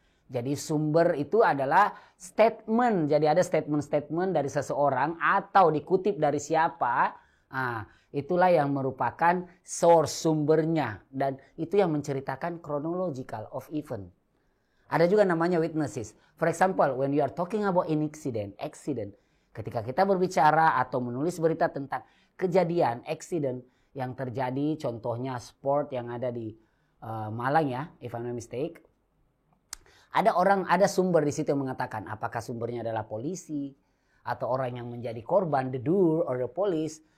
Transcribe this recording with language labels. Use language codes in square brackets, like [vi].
[id] Jadi sumber itu adalah statement. Jadi ada statement-statement dari seseorang atau dikutip dari siapa. Itulah yang merupakan source, sumbernya. Dan itu yang menceritakan [en] chronological of event. [id] Ada juga namanya witnesses. [en] For example, when you are talking about an accident. [id] Ketika kita berbicara atau menulis berita tentang kejadian, accident yang terjadi, contohnya sport yang ada di Malang ya, [en] if I'm not mistaken. [id] Ada sumber di situ yang mengatakan apakah sumbernya adalah polisi atau orang yang menjadi korban, [en] the doer or the police.